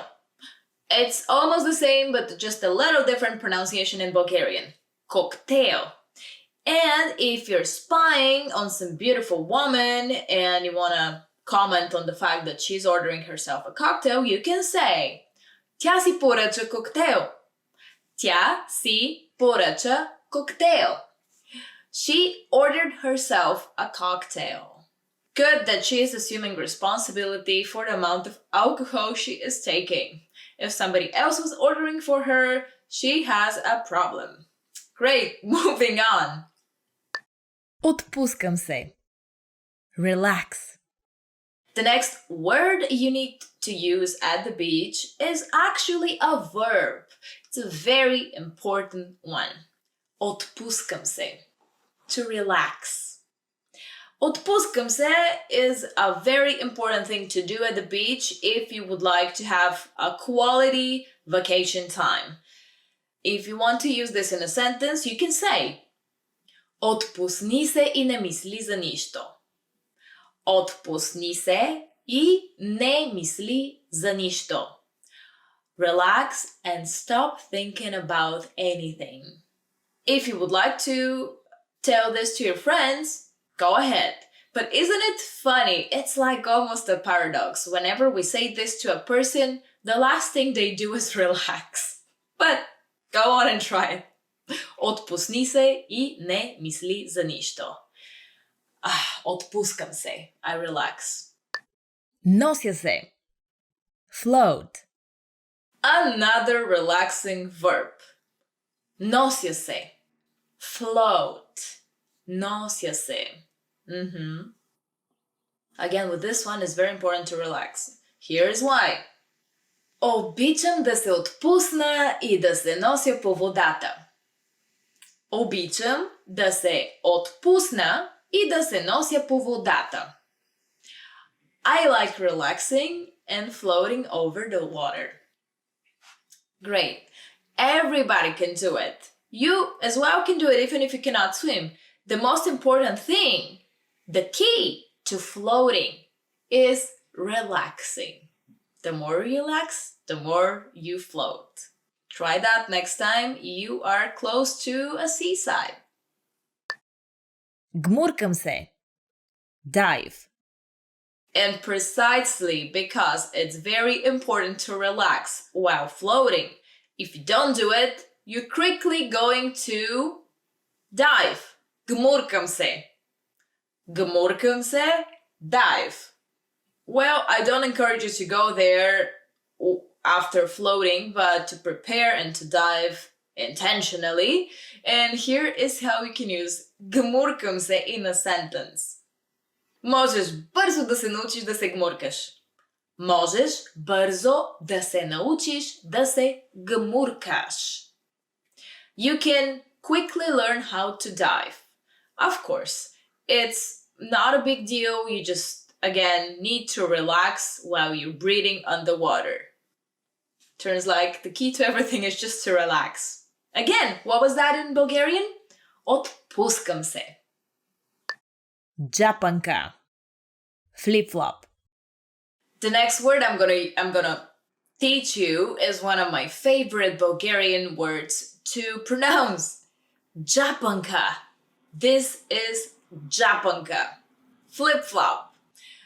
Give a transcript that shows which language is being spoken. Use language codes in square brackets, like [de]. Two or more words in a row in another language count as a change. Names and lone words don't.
[en] It's almost the same, but just a little different pronunciation in Bulgarian. Cocktail. And if you're spying on some beautiful woman and you want to comment on the fact that she's ordering herself a cocktail, you can say [bg] Тя си поръча коктейл. Тя си поръча коктейл. [en] She ordered herself a cocktail. Good that she is assuming responsibility for the amount of alcohol she is taking. If somebody else was ordering for her, she has a problem. Great, moving on. [bg] Отпускам се. [en] Relax. The next word you need to use at the beach is actually a verb. It's a very important one. [bg] Отпускам се. [en] To relax. [bg] Отпускам се [en] is a very important thing to do at the beach if you would like to have a quality vacation time. If you want to use this in a sentence, you can say [bg] Отпусни се и не мисли за нищо. Отпусни се и не мисли за нищо. [en] Relax and stop thinking about anything. If you would like to tell this to your friends, go ahead. But isn't it funny? It's like almost a paradox. Whenever we say this to a person, the last thing they do is relax. But go on and try it. [bg] Отпусни се и не мисли за нищо. Отпускам се. [en] I relax. [bg] Нося се. [en] Float. Another relaxing verb. [bg] Нося се. Float. Нося се. [en] Again, with this one, it's very important to relax. Here's why. [bg] Обичам да се отпусна и да се нося по водата. Обичам да се отпусна и да се нося по водата. [en] I like relaxing and floating over the water. Great. Everybody can do it. You as well can do it even if you cannot swim. The most important thing, the key to floating is relaxing. The more you relax, the more you float. Try that next time you are close to a seaside. [bg] Гмуркам се. [en] Dive. And precisely because it's very important to relax while floating. If you don't do it, you're quickly going to dive. [bg] Гмуркам се. Гмуркам се, dive. [en] Well, I don't encourage you to go there after floating, but to prepare and to dive intentionally. And here is how you can use [bg] гмуркам се [en] in a sentence. [bg] Можеш бързо да се научиш да се гмуркаш. Можеш бързо да се научиш да се гмуркаш. [en] You can quickly learn how to dive. Of course, it's not a big deal. You just, again, need to relax while you're breathing underwater. Turns like the key to everything is just to relax. Again, what was that in Bulgarian? [bg] Отпускам се. Джапанка. [en] Flip-flop. The next word I'm gonna teach you is one of my favorite Bulgarian words to pronounce. Japanka. This is japanka.